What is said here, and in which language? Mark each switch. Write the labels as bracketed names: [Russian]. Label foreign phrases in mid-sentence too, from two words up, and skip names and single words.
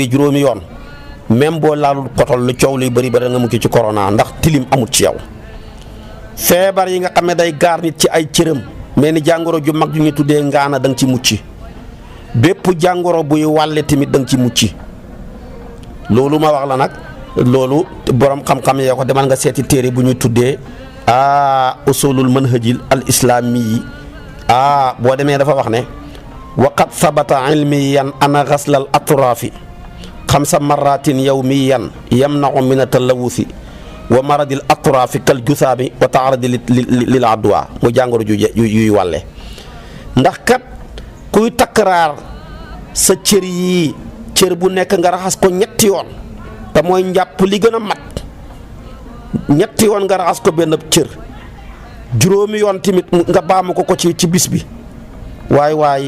[Wolof] bi juróomi yoon même boo laalul kotol lu coow luy bari bari nga mucc ci corona ndax tilim amut ci yow feebar yi nga xam ne day gaar nit ci ay cëram mais ni jàngoro ju mag ju ñu tuddee ngaana da nga ci mucc bépp jàngoro buy wàlle tamit da nga ci mucc loolu ma wax la nag loolu borom xam-xam yee ko demal nga seeti téere bu ñu tuddee [Arabic] أصول المنهج الإسلامي [Wolof] yi boo demee dafa wax ne [Arabic] وقد ثبت علمياً أن غسل الأطراف 5 مرات يومياً يمنع من التلوث ومرض الأطراف كالجذام والتعرض للعدوى [Wolof] mu jàngoro yuy wàlle ndax kat kuy takkaraar sa cër yii cër bu nekk nga raxas ko ñetti yoon te mooy njàpp li gën a mat ñetti yoon nga raxas ko benn cër juróomi yoon tamit nga baamu ko ci bis bi waay